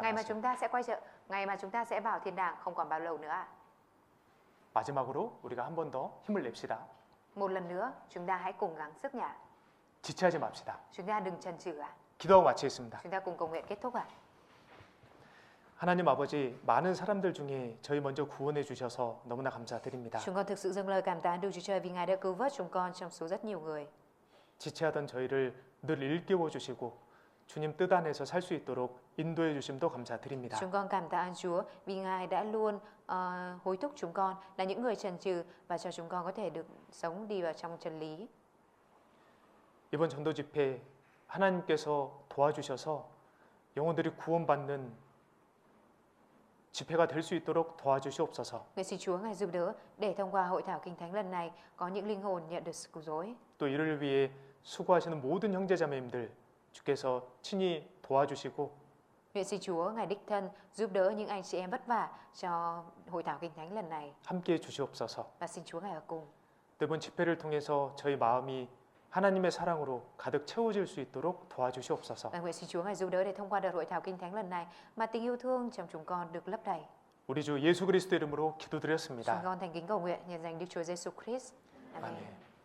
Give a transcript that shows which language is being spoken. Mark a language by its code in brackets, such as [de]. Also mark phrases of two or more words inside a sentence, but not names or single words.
[vi] Ngày mà [ko] 않았습니다. [vi] chúng ta sẽ ngày mà chúng ta sẽ vào thiên đàng không còn bao lâu nữa ạ. [ko] 마지막으로 우리가 한 번 더 힘을 냅시다. [vi] Một lần nữa, chúng ta hãy cùng gắng sức nhỉ. [ko] 지체하지 맙시다. [vi] Chúng ta đừng chần chừ ạ. [ko] 기도하고 마치겠습니다. [vi] Chúng ta cùng cầu nguyện kết thúc ạ. [ko] 하나님 아버지, 많은 사람들 중에 저희 먼저 구원해 주셔서 너무나 감사드립니다. [vi] Chúng con thực sự dâng lời cảm tạ Đức Chúa Trời vì Ngài đã cứu vớt chúng con trong số rất nhiều người. [ko] 지체하던 저희를 늘 일깨워 주시고 주님 뜻 안에서 살 수 있도록 인도해 주심도 감사드립니다. [vi] Chúng con cảm tạ Chúa vì Ngài đã luôn hối thúc chúng con là những người chần chừ và cho chúng con có thể được sống đi vào trong chân lý. [ko] 이번 전도 집회 하나님께서 도와주셔서 영혼들이 구원받는 집회가 될 수 있도록 도와주시옵소서. [vi] Nguyện xin Chúa Ngài giúp đỡ để thông qua hội thảo Kinh Thánh lần này có những linh hồn nhận được sự cứu rỗi. [ko] 또 이를 위해 수고하시는 모든 형제자매님들 주께서 친히 도와주시고 [vi] Nguyện xin Chúa Ngài đích thân giúp đỡ những anh chị em vất vả cho hội thảo Kinh Thánh lần này [ko] 함께해 주시옵소서. [vi] và xin Chúa Ngài ở cùng. [ko] 또 이번 집회를 통해서 저희 마음이 하나님의 사랑으로 가득 채워질 수 있도록 도와주시옵소서. [vi] Và nguyện xin Chúa Ngài giúp đỡ để thông qua đợt hội thảo Kinh Thánh lần này mà tình yêu thương trong chúng con được lấp đầy. [ko] 우리 주 예수 그리스도 이름으로 [vi] Chúng [ko] 기도드렸습니다. [vi] con thành kính cầu nguyện nhân danh Đức Chúa Giêsu Christ. Amen. [ko] 아멘.